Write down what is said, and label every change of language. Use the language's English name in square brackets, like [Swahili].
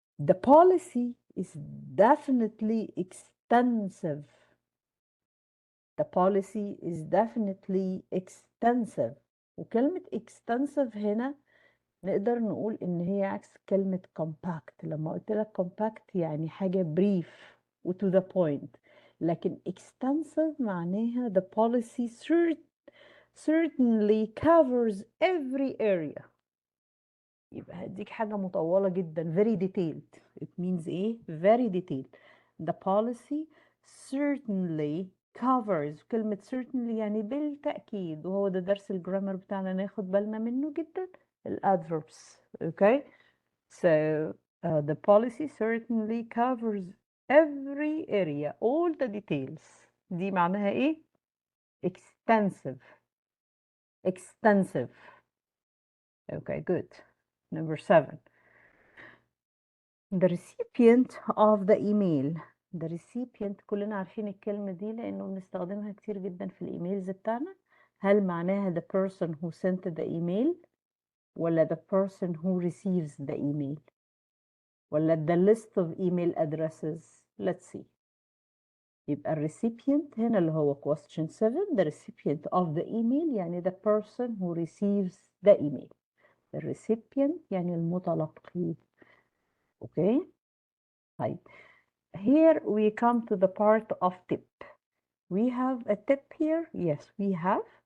[English] The policy is definitely extensive. The policy is definitely extensive. [Arabic] وكلمة extensive هنا نقدر نقول إن هي عكس كلمة compact. لما قلت لك [English] compact [Arabic] يعني حاجة [English] brief و to the point، [Arabic] لكن [English] extensive [Arabic] معناها [English] the policy certainly covers every area. [Arabic] يبقى هديك حاجة مطولة جدا [English] very detailed. It means [Arabic] إيه؟ [English] very detailed. The policy certainly covers. [Arabic] كلمة certainly يعني بالتأكيد، وهو ده درس الجرامر بتاعنا ناخد بالنا منه جدا، الادverbs. [English] Okay, so the policy certainly covers every area, all the details. [Arabic] دي معناها ايه؟ extensive. [English] extensive. Okay, good. Number 7. The recipient of the email. The recipient [Arabic] كلنا عارفين الكلمة دي لأنه بنستخدمها كتير جدا في الإيميلز بتاعنا. هل معناها [English] the person who sent the email [Arabic] ولا [English] the person who receives the email ولا the list of email addresses؟ Let's see. [Arabic] يبقى recipient هنا اللي هو [English] question 7. The recipient of the email [Arabic] يعني [English] the person who receives the email. The recipient [Arabic] يعني المتلقي. [English] Okay. [Arabic] طيب. [English] Here we come to the part of tip. We have a tip here. Yes, we have.